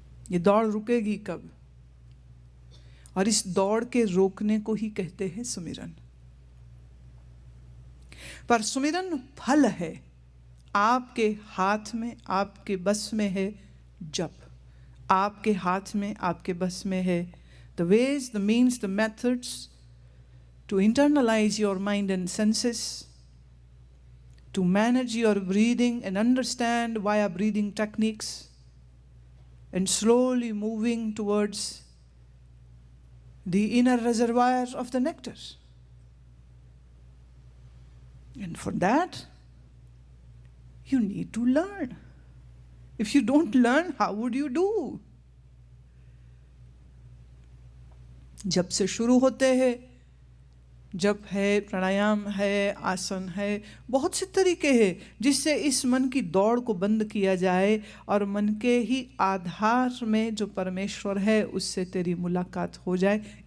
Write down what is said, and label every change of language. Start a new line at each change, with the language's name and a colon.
Hindi: ये दौड़ रुकेगी कब? और इस दौड़ के रोकने को ही कहते हैं सुमिरन। पर सुमिरन फल है, आपके हाथ में, आपके बस में है। जप आपके हाथ में, आपके बस में है।
English: The ways, the means, the methods to internalize your mind and senses, to manage your breathing and understand via breathing techniques, and slowly moving towards the inner reservoir of the nectar. And for that, you need to learn. If you don't learn, how would you do?
Hindi: जब से शुरू होते हैं, जप है, प्राणायाम है, आसन है, बहुत से तरीके हैं जिससे इस मन की दौड़ को बंद किया जाए और मन के ही आधार में जो परमेश्वर है उससे तेरी मुलाकात हो जाए।